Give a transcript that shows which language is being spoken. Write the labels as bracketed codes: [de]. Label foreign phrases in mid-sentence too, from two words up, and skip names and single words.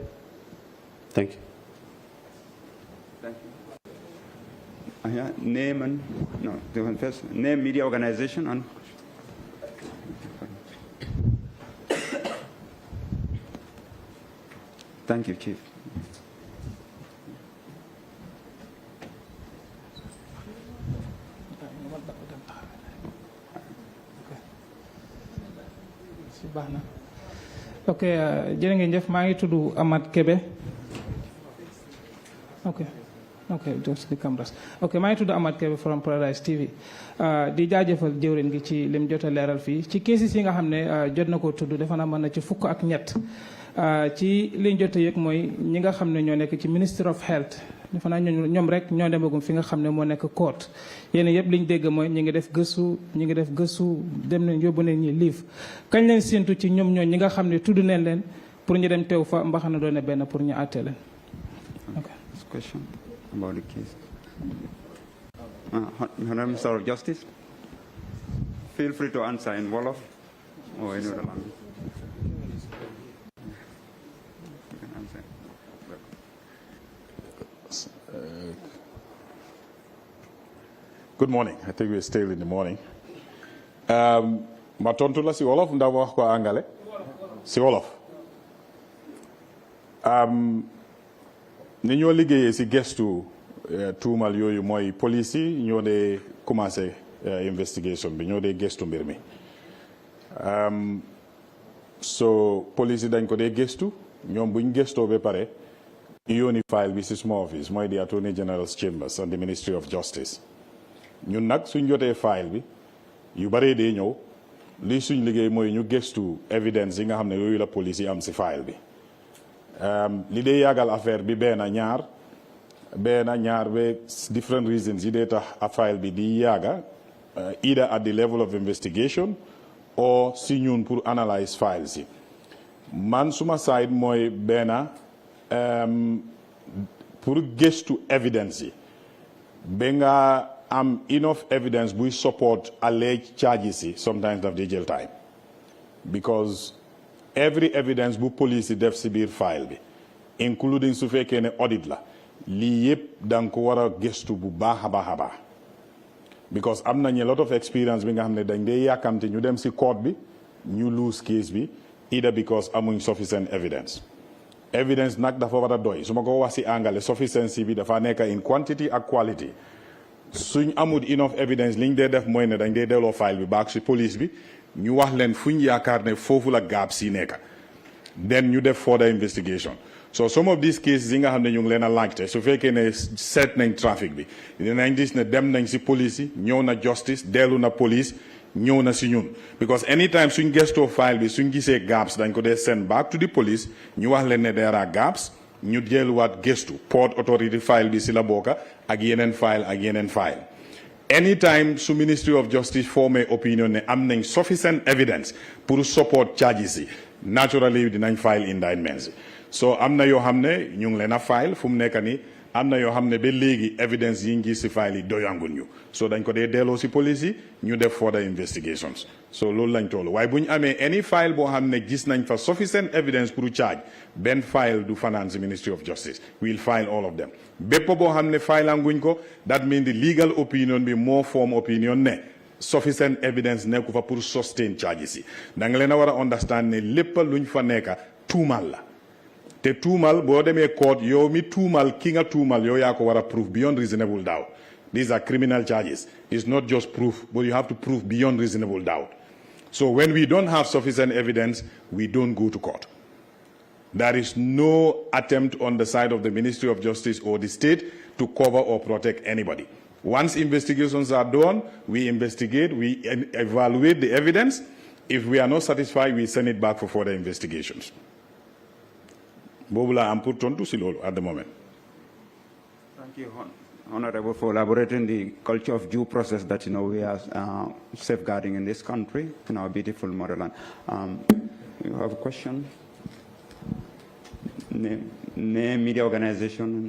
[en] Thank you. Thank you. Name and first name, media organization, and thank you, Chief. [wo] ok jërë ngeen jëf maa ngi tudd Amath Kebe [en] ok just the cameras ok [wo] maa ngi tudd Amath Kebe from Paradise TV di jaajëfal jëwrin gi ci lim jot a leeral fii ci cases yi nga xam ne jot na ko tudd defe naa mën na ci fukk ak ñett ci liñ jot a yëg mooy ñi nga xam ne ñoo nekk ci Ministry of Health defe naa ñoom rek ñoo demagum fi nga xam ne moo nekk court yéen yëpp liñ dégg mooy ñi ngi def gëstu dem nañ yóbbu nañ ñi liif kañ leen séentu ci ñoom ñi nga xam ne tudd nañ leen pour ñu dem teew fa mbaxana doone benn pour ñu àtte leen. [en] Okay. Question about the case. Honorable Minister of Justice, feel free to answer in Wolof or any other language. You can answer. Good morning. I think we're still in the morning. [wo] Ma tontu la si Wolof ndax wax ko angale si Wolof. Ni ñoo liggéeyee si gestu tuumal yooyu mooy police yi ñoo dee commencé investigation bi ñoo dee gestu mbir mi. So police yi dañ ko dee gestu ñoom buñ gestoo ba pare yóoni file bi si [en] small office [wo] mooy [en] the Attorney General's Chambers and the Ministry of Justice. [wo] ñun nag suñ jotee file bi yu baree dee ñëw lii suñ liggéey mooy ñu gëstu evidence yi nga xam ne yooyu la police yi am si file bi li dee yàggal affaire bi benn ñaar ba [en] different reasons [wo] yi dee tax a file bi di yàgga [en] either at the level of investigation [wo] or si ñun pour analyse files yi man suma side mooy benn pour gëstu evidence yi ba nga am [en] enough evidence [wo] buy [en] support alleged charges [wo] yi sometimes daf dee jël time [en] because every evidence [wo] bu police yi def si biir file bi including su fekkee ne audit la lii yëpp da nga ko war a gëstu bu baax a baax a baax because am nañu [en] lot of experience [wo] bi nga xam ne dañ dee yàkkamte ñu dem si court bi ñu [en] lose case [wo] bi [en] either because [wo] amuñ [en] sufficient evidence [wo] nag dafa war a doy su ma ko wax si angale sufficiency bi dafa nekk [en] in quantity [wo] ak quality suñ amul [en] enough evidence [wo] liñ dee def mooy ne dañ dee delloo file bi baax si police bi ñu wax leen fuñ yaakaar ne foofu la gaab si nekk then ñu def [en] further investigation so some of these cases [wo] yi nga xam ne ñu ngi leen a laajte su fekkee ne seet nañ trafic bi dinañ gis ne dem nañ si police yi ñëw na justice dellu na police ñëw na si ñun because anytime suñ gestoo file bi suñ gisee gaps dañ ko dee [en] send back to the police [wo] ñu wax leen ne [en] there are gaps [wo] ñu delluwaat gestu [en] port authority file [wo] bi si la bokka ak yeneen file anytime su Ministry of Justice formé opinion ne am nañ [en] sufficient evidence [wo] pour [en] support charges [wo] yi naturally dinañ [en] file indictments so [wo] am na yoo xam ne ñu ngi leen a file fu mu nekk ni am na yoo xam ne ba léegi evidence yi ngi si file yi doyanguñ ñu so dañ ko dee delloo si police yi ñu def [en] further investigations so [wo] loolu lañ toll waaye bu ñu amee [en] any file [wo] boo xam ne gis nañ fa [en] sufficient evidence [wo] pour charge benn file du fanaan si Ministry of Justice [en] we'll file all of them [wo] bépp boo xam ne file anguñ ko [en] that means the legal opinion [wo] bi moo [en] form opinion [wo] ne [en] sufficient evidence [wo] nekku fa pour sustain charges yi da nga leen a war a understand ne lépp luñ fa nekka tuumal la te tuumal boo demee court yow mi tuumal ki nga tuumal yow yaa ko war a [en] prove beyond reasonable doubt these are criminal charges it's not just proof but you have to prove beyond reasonable doubt so when we don't have sufficient evidence we don't go to court there is no attempt on the side of the Ministry of Justice or the state to cover or protect anybody once investigations are done we investigate we evaluate the evidence if we are not satisfied we send it back for further investigations [wo] boobu laa am pour tontu si loolu [en] at the moment. Thank you, Honorable, for elaborating the culture of due process that we are safeguarding in this country, in our beautiful motherland. You have a question? Name, media organization.